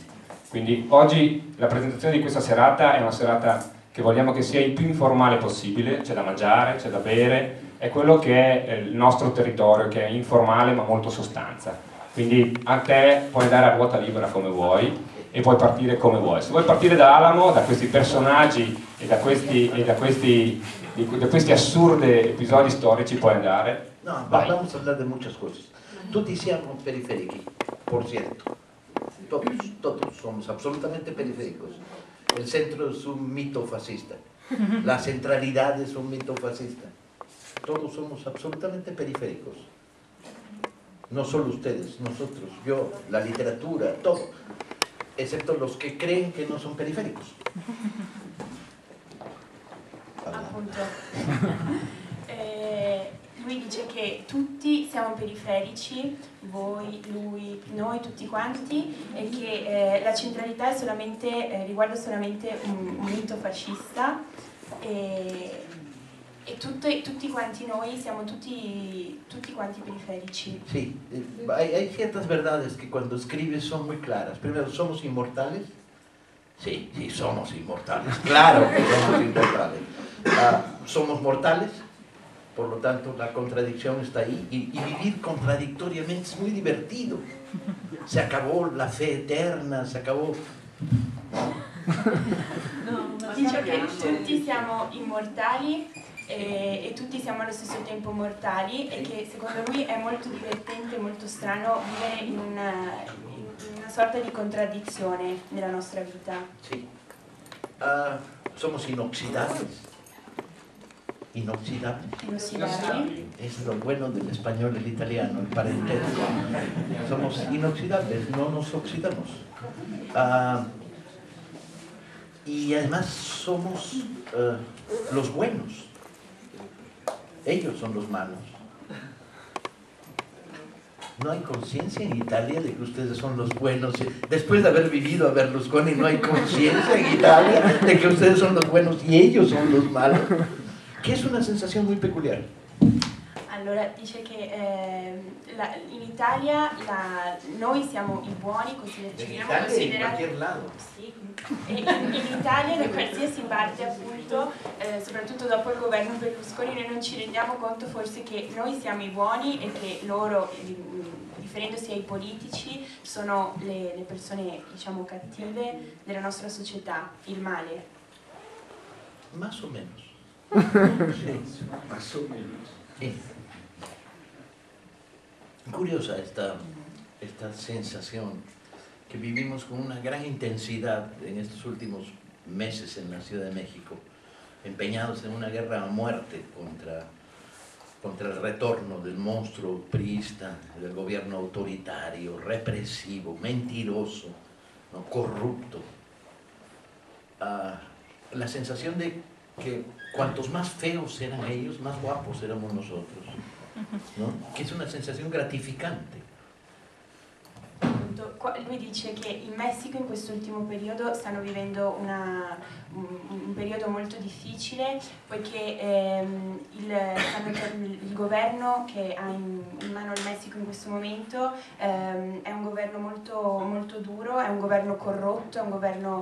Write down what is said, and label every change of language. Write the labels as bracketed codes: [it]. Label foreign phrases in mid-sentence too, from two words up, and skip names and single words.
[it] Quindi oggi la presentazione di questa serata è una serata che vogliamo che sia il più informale possibile, c'è da mangiare, c'è da bere, è quello che è il nostro territorio, che è informale ma molto sostanza. Quindi a te puoi andare a ruota libera come vuoi e puoi partire come vuoi. Se vuoi partire da Alamo, da questi personaggi e da questi assurdi episodi storici, puoi andare. [es] No, vamos a hablar de muchas cosas. [it] Tutti siamo [es] periféricos, por cierto. Todos somos absolutamente periféricos. El centro es un mito fascista. La centralidad es un mito fascista. Todos somos absolutamente periféricos. No solo ustedes, nosotros, yo, la literatura, todo. Excepto los que creen que no son periféricos. [it] Appunto. Lui dice che tutti siamo periferici, voi, lui, noi, tutti quanti, e che la centralità è solamente, riguarda solamente un mito fascista, e tutti quanti noi siamo tutti quanti periferici. [es] Sí, hay ciertas verdades que cuando escribes son muy claras. Primero, ¿somos inmortales? Sí, sí, somos inmortales. Claro que somos inmortales. Somos mortales, por lo tanto la contradicción está ahí, y vivir contradictoriamente es muy divertido. Se acabó la fe eterna, se acabó... [it] Dice che tutti siamo immortali e tutti siamo allo stesso tempo mortali, e che secondo lui è molto divertente, molto strano vivere in una sorta di contraddizione nella nostra vita. [es] Sí, Somos inoxidables. Inoxidables. [it] Inossidabili. [es] Es lo bueno del español y el italiano, el parentesco. Somos inoxidables, no nos oxidamos. Y además somos los buenos. Ellos son los malos. No hay conciencia en Italia de que ustedes son los buenos. Después de haber vivido a Berlusconi, no hay conciencia en Italia de que ustedes son los buenos y ellos son los malos. Que es una sensación muy peculiar. [it] Allora dice che in Italia noi siamo i buoni, ci veniamo considerati. Sì. In Italia, da qualsiasi parte appunto, soprattutto dopo il governo Berlusconi, noi non ci rendiamo conto forse che noi siamo i buoni e che loro, riferendosi ai politici, sono le persone diciamo cattive della nostra società, il male. [es] Más o menos. Sí. Más o menos. Sí. Curiosa esta sensación que vivimos con una gran intensidad en estos últimos meses en la Ciudad de México, empeñados en una guerra a muerte contra el retorno del monstruo priista, del gobierno autoritario, represivo, mentiroso, ¿no? Corrupto. La sensación de que cuantos más feos eran ellos, más guapos éramos nosotros, ¿no? Que es una sensación gratificante. [it] Lui dice che in Messico in quest'ultimo periodo stanno vivendo un periodo molto difficile poiché il governo che ha in mano il Messico in questo momento è un governo molto, molto duro, è un governo corrotto, è un governo